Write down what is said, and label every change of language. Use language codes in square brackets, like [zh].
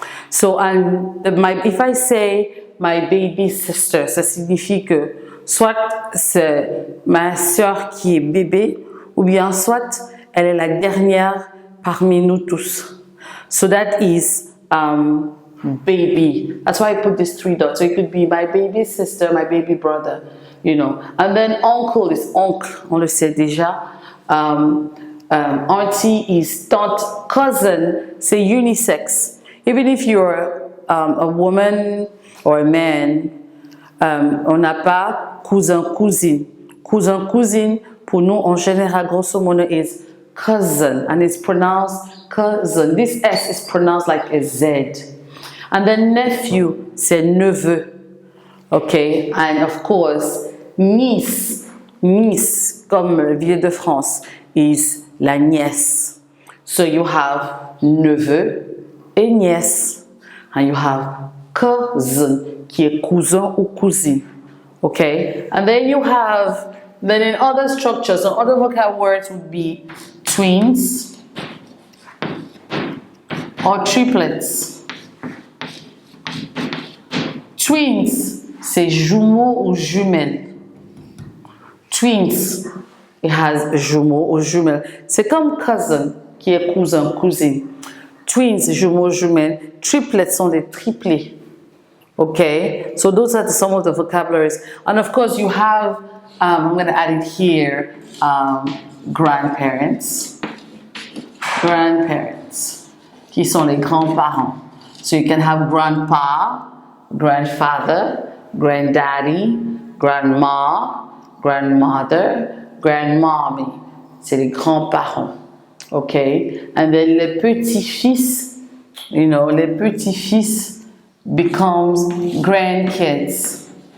[fr] So if I say my baby sister, ça signifie que soit c'est ma sœur qui est bébé, ou bien soit elle est la dernière parmi nous tous. [en] So that is baby. That's why I put these 3 dots. So it could be my baby sister, my baby brother, And then uncle is oncle, [fr] on le sait déjà. [en] Auntie is tante, cousin, [fr] c'est unisex. [en] Even if you're a woman or a man, [fr] on n'a pas cousin, cousine. [en] Cousin, cousine, [fr] pour nous, en général, grosso modo, [en] is cousin, and it's pronounced cousin. This S is pronounced like a Z. And then nephew, [fr] c'est neveu. [en] Okay, and of course, niece, [fr] comme Ville de France, [en] is [fr] la nièce. [en] So you have [fr] neveu et nièce, [en] and you have cousin, [fr] qui est cousin ou cousine. [en] Okay, and then you have, in other structures, or other vocab words would be twins or triplets. Twins, [fr] c'est jumeaux ou jumelles. [en] Twins, [fr] it has jumeaux ou jumelles. C'est comme cousin, qui est cousin, cousine. Twins, jumeaux, jumelles. Triplets sont des triplés. [en] Okay, so those are some of the vocabularies. And of course you have, I'm going to add it here, grandparents. [fr] Grandparents, qui sont les grands-parents. [en] So you can have grandpa, grandfather, granddaddy, grandma, grandmother, grandmommy. [fr] C'est les grands-parents. Okay, and then les petits-fils, les petits-fils [en] becomes grandkids.